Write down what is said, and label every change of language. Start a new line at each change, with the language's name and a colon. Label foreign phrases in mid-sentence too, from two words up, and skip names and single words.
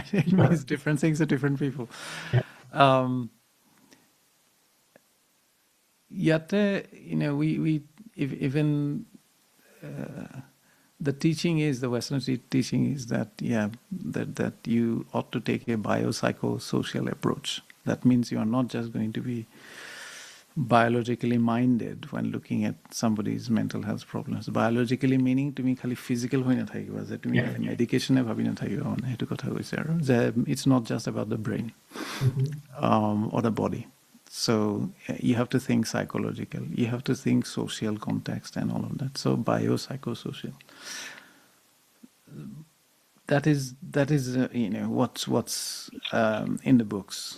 English: It means different things to different people. Yet, we even the teaching is, the Western teaching is that that you ought to take a biopsychosocial approach. That means you are not just going to be biologically minded when looking at somebody's mental health problems. Biologically meaning to me
Assamese: খালি physical হয় না থাকিবা, যে তুমি medication এ ভাবি না থাকিবা মানে এইটো কথা হৈছে আৰু যে
English: it's not just about the brain or the body. So you have to think psychological, you have to think social context and all of that. So biopsychosocial. That is what's in the books.